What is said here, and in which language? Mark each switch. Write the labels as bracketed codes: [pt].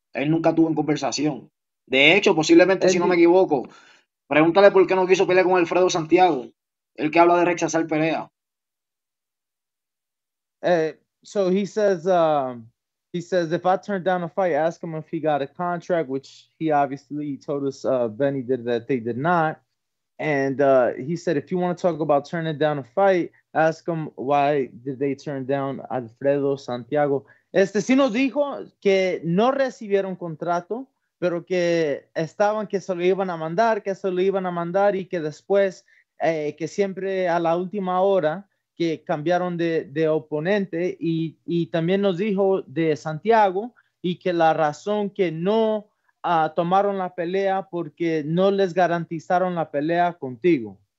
[es] Él nunca tuvo en conversación. De hecho, posiblemente, si Él no me di- equivoco, pregúntale por qué no quiso pelear con Alfredo Santiago, el que habla de rechazar pelea. [en] so he says if I turn down a fight, ask him if he got a contract, which he obviously told us Benny did that they did not. And he said if you want to talk about turning down a fight, ask him why did they turn down Alfredo Santiago. [es] Sí nos dijo que no recibieron contrato, pero que estaban que se lo iban a mandar, que se lo iban a mandar y que después, que siempre a la última hora, que cambiaron de oponente y también nos dijo de Santiago y que la razón que no tomaron la pelea porque no les garantizaron la pelea contigo.